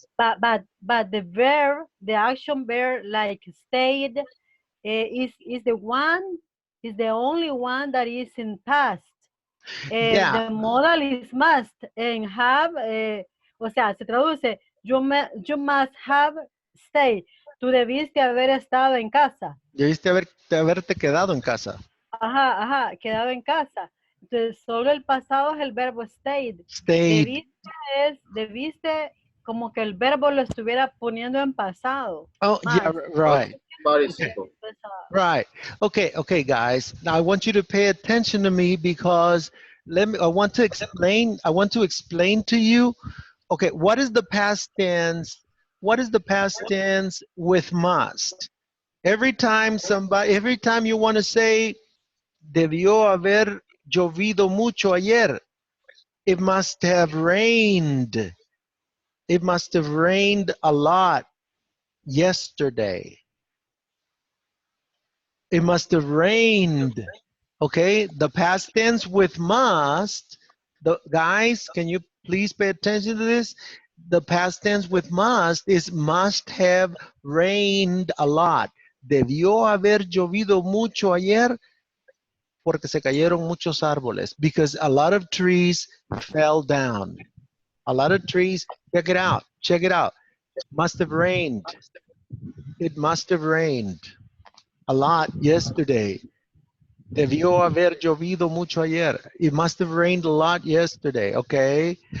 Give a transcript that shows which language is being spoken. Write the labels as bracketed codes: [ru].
[en] But the verb, the action verb like stayed, is the only one that is in past. Yeah. The modal is must and have, [es] o sea, se traduce, [en] you must have stayed. [es] Tú debiste haber estado en casa. Debiste haberte quedado en casa. Ajá, quedado en casa. Entonces, solo el pasado es el verbo stayed. [en] Stayed. [es] Debiste como que el verbo lo estuviera poniendo en pasado. [en] Oh, yeah, right. Participle. Right. Okay, guys. Now I want you to pay attention to me because I want to explain to you. Okay, what is the past tense? What is the past tense with must? Every time you want to say [es] debió haber llovido mucho ayer, [en] it must have rained. It must have rained a lot yesterday. It must have rained. Okay, the past tense with must, guys, can you please pay attention to this? The past tense with must is must have rained a lot. [es] Debió haber llovido mucho ayer porque se cayeron muchos árboles. [en] Because a lot of trees fell down. A lot of trees, check it out. Must have rained. It must have rained a lot yesterday. [es] Debió haber llovido mucho ayer. [en] It must have rained a lot yesterday, okay?